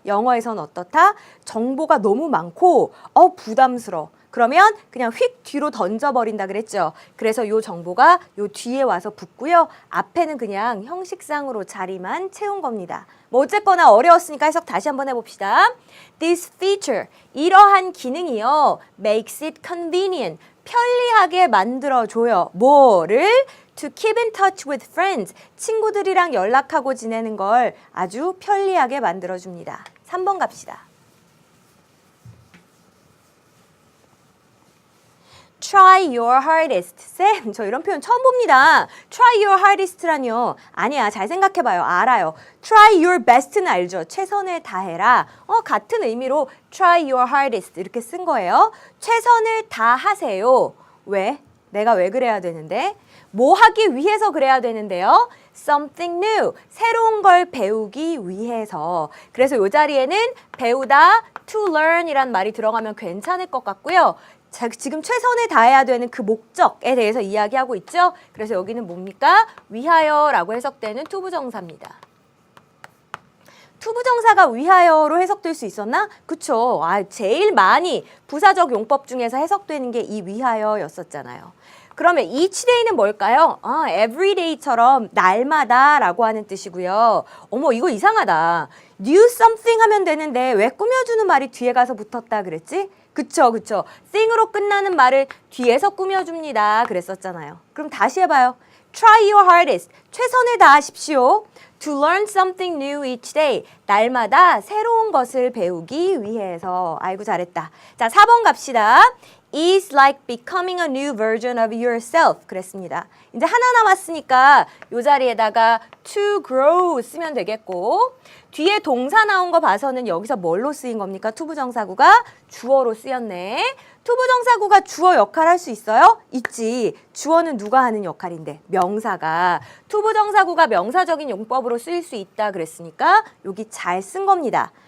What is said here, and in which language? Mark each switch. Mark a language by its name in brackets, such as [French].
[Korean] 영어에선 어떻다? 정보가 너무 많고 부담스러워. 그러면 그냥 휙 뒤로 던져버린다 그랬죠. 그래서 이 정보가 요 뒤에 와서 붙고요. 앞에는 그냥 형식상으로 자리만 채운 겁니다. 뭐 어쨌거나 어려웠으니까 해석 다시 한번 해봅시다. [English] This feature, [Korean] 이러한 기능이요. [English] makes it convenient, [Korean] 편리하게 만들어줘요. 뭐를? [English] To keep in touch with friends, [Korean] 친구들이랑 연락하고 지내는 걸 아주 편리하게 만들어줍니다. 3번 갑시다. [English] Try your hardest. [Korean] 쌤, 저 이런 표현 처음 봅니다. [English] Try your hardest라뇨. [Korean] 아니야, 잘 생각해봐요. 알아요. [English] Try your best는 [Korean] 알죠? 최선을 다해라. 같은 의미로 [English] try your hardest [Korean] 이렇게 쓴 거예요. 최선을 다하세요. 왜? 내가 왜 그래야 되는데? 뭐 하기 위해서 그래야 되는데요? [English] Something new. [Korean] 새로운 걸 배우기 위해서. 그래서 이 자리에는 배우다, [English] to learn [Korean] 이란 말이 들어가면 괜찮을 것 같고요. 자, 지금 최선을 다해야 되는 그 목적에 대해서 이야기하고 있죠. 그래서 여기는 뭡니까? 위하여라고 해석되는 투부정사입니다. 투부정사가 위하여로 해석될 수 있었나? 그쵸. 제일 많이 부사적 용법 중에서 해석되는 게 이 위하여였었잖아요. 그러면 each day는 뭘까요? everyday처럼 날마다라고 하는 뜻이고요. 어머, 이거 이상하다. new something 하면 되는데 왜 꾸며주는 말이 뒤에 가서 붙었다 그랬지? 그쵸, 그쵸. thing으로 끝나는 말을 뒤에서 꾸며줍니다. 그랬었잖아요. 그럼 다시 해봐요. [English] Try your hardest. [Korean] 최선을 다하십시오. [English] To learn something new each day. [Korean] 날마다 새로운 것을 배우기 위해서. 아이고, 잘했다. 자, 4번 갑시다. [English] Is like becoming a new version of yourself. [Korean] 그랬습니다. 이제 하나 남았으니까 이 자리에다가 to grow 쓰면 되겠고, 뒤에 동사 나온 거 봐서는 여기서 뭘로 쓰인 겁니까? 투부정사구가 주어로 쓰였네. 투부정사구가 주어 역할 할 수 있어요? 있지. 주어는 누가 하는 역할인데? 명사가. 투부정사구가 명사적인 용법으로 쓰일 수 있다 그랬으니까 여기 잘 쓴 겁니다.